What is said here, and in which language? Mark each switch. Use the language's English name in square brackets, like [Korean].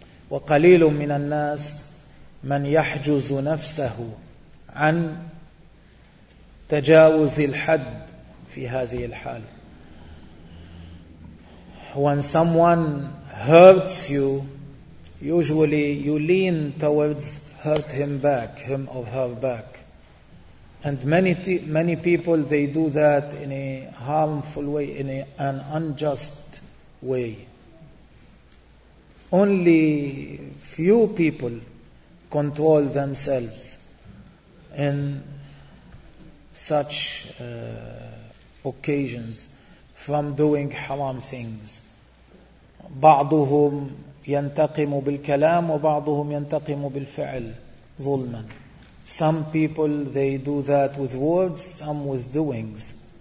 [Arabic] وقليل من الناس من يحجز نفسه عن تجاوز الحد في هذه الحالة. [English] When someone hurts you, usually you lean towards hurt him back, him or her back. And many people, they do that in a harmful way, in an unjust way. Only few people control themselves in such occasions from doing haram things. [Arabic] بعضهم ينتقم بالكلام وبعضهم ينتقم بالفعل ظلما. [English] Some people they do that with words, some with doings.